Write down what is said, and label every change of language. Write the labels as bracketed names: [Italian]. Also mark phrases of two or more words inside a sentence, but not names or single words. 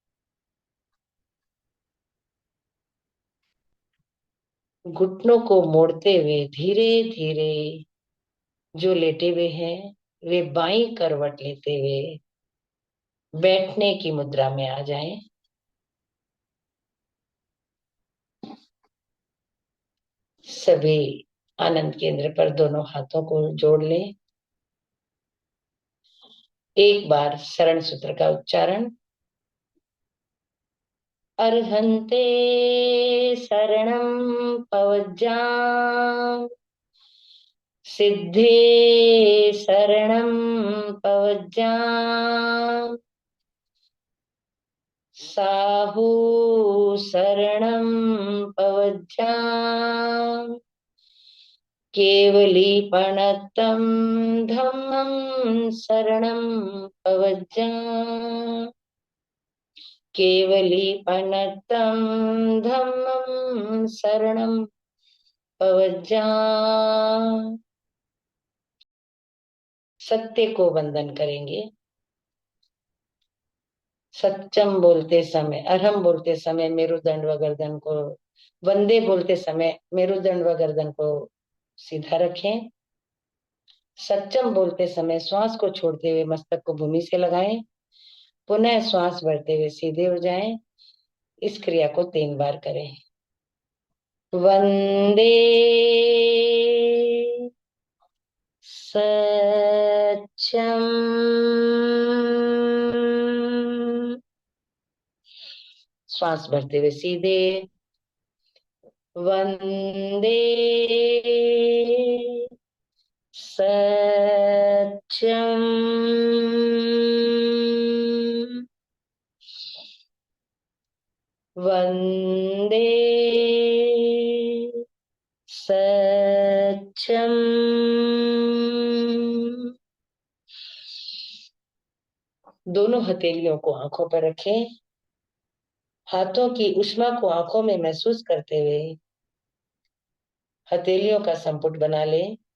[Hindi] घुटनों को मोड़ते हुए धीरे धीरे जो लेटे हुए हैं वे बाईं करवट लेते हुए बैठने की मुद्रा में आ जाएं। सभी आनंद केंद्र पर दोनों हाथों को जोड़ लें। एक बार शरण सूत्र का उच्चारण। [Prakrit languages] अर्हन्ते शरणं पवज्जाम, सिद्धे शरणं पवज्जाम, साहू शरणं पवज्जाम, केवलीपणत्तं धम्मं शरणं पवज्जाम, केवलीपणत्तं धम्मं शरणं पवज्जाम। [Hindi] सत्य को वंदन करेंगे। सत्यम बोलते समय, अरहम बोलते समय मेरुदंड व गर्दन को, वंदे बोलते समय मेरुदंड व गर्दन को सीधा रखें। सत्यम बोलते समय श्वास को छोड़ते हुए मस्तक को भूमि से लगाएं। पुनः श्वास भरते हुए सीधे हो जाएं। इस क्रिया को 3 बार करें। [Sanskrit] वंदे सत्यम, [Hindi] श्वास भरते हुए सीधे। [Sanskrit] वंदे सत्यम, वंदे सत्यम। [Hindi] दोनों हथेलियों को आंखों पर रखें। हाथों की उष्मा को आंखों में महसूस करते हुए हथेलियों का संपुट बना लें।